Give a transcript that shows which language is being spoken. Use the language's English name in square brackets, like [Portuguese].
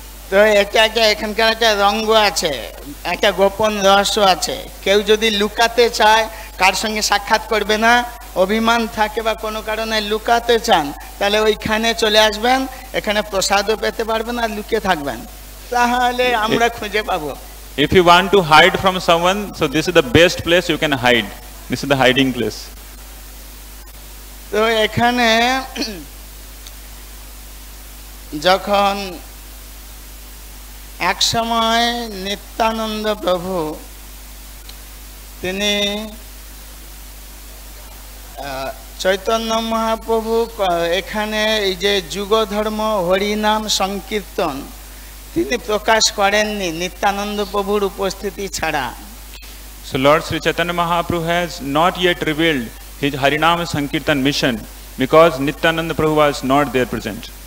[Bangla] তো এটা একটা এখানকার একটা রঙ্গ আছে, একটা গোপন রহস্য আছে। কেউ যদি লুকাতে চায়, কার সঙ্গে সাক্ষাৎ করবে না, অভিমান থাকে বা কোনো কারণে লুকাতে চান, তাহলে ওইখানে চলে আসবেন, এখানে প্রসাদও পেতে পারবেন আর লুকিয়ে থাকবেন, তাহলে আমরা খুঁজে পাবো। [English] If you want to hide from someone, so this is the best place you can hide. This is the hiding place. [Bangla] তো এখানে যখন এক সময় নিত্যানন্দ প্রভু তিনি চৈতন্য মহাপ্রভু এখানে এই যে যুগ ধর্ম হরিনাম সংকীর্তন তিনি প্রকাশ করেননি নিত্যানন্দ প্রভুর উপস্থিতি ছাড়া। [English] So Lord Sri Chaitanya Mahaprabhu has not yet revealed his Harinam Sankirtan mission because Nityananda Prabhu was not there present.